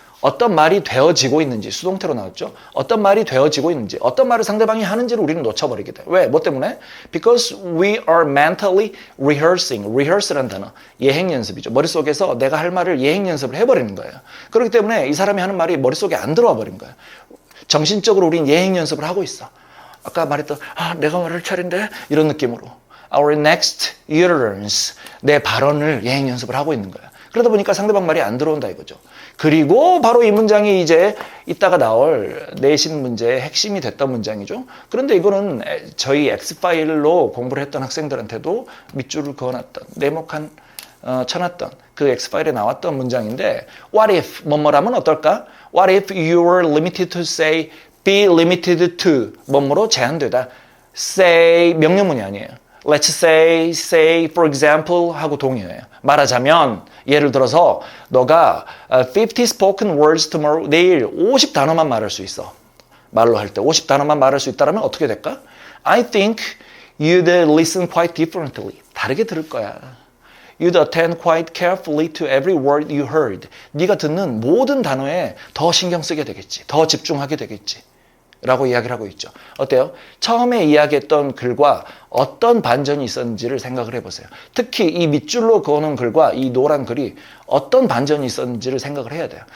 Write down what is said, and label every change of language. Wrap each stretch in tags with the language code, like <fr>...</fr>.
<ko>어떤 말이 되어지고 있는지 수동태로 나왔죠. 어떤 말이 되어지고 있는지 어떤 말을 상대방이 하는지를 우리는 놓쳐버리게 돼. 왜? 뭐 때문에?</ko> <en>Because we are mentally rehearsing.</en> <ko>rehearse란 단어. 예행 연습이죠. 머릿속에서 내가 할 말을 예행 연습을 해버리는 거예요. 그렇기 때문에 이 사람이 하는 말이 머릿속에 안 들어와 버린 거예요. 정신적으로 우린 예행 연습을 하고 있어. 아까 말했던 내가 말할 차례인데 이런 느낌으로</ko> <en>Our next utterance</en> <ko>내 발언을 예행 연습을 하고 있는 거야. 그러다 보니까 상대방 말이 안 들어온다 이거죠. 그리고 바로 이 문장이 이제 이따가 나올 내신 문제의 핵심이 됐던 문장이죠. 그런데 이거는 저희 X파일로 공부를 했던 학생들한테도 밑줄을 그어놨던 네모칸 쳐놨던 그 X파일에 나왔던 문장인데</ko> <en>What if</en> <ko>뭐뭐라면 어떨까?</ko> <en>What if you were limited to say be limited to</en> <ko>뭐뭐로 제한되다. say 명령문이 아니에요.</ko> <en>Let's say for example</en> <ko>하고 동의어예요. 말하자면 예를 들어서 너가 50</ko> <en>spoken words tomorrow</en> <ko>내일 50 단어만 말할 수 있어. 말로 할 때 50 단어만 말할 수 있다면 어떻게 될까?</ko> <en>I think you'd listen quite differently.</en> <ko>다르게 들을 거야.</ko> <en>You'd attend quite carefully to every word you heard.</en> <ko>네가 듣는 모든 단어에 더 신경 쓰게 되겠지. 더 집중하게 되겠지. 라고 이야기를 하고 있죠. 어때요? 처음에 이야기했던 글과 어떤 반전이 있었는지를 생각을 해보세요. 특히 이 밑줄로 그어놓은 글과 이 노란 글이 어떤 반전이 있었는지를 생각을 해야 돼요.</ko>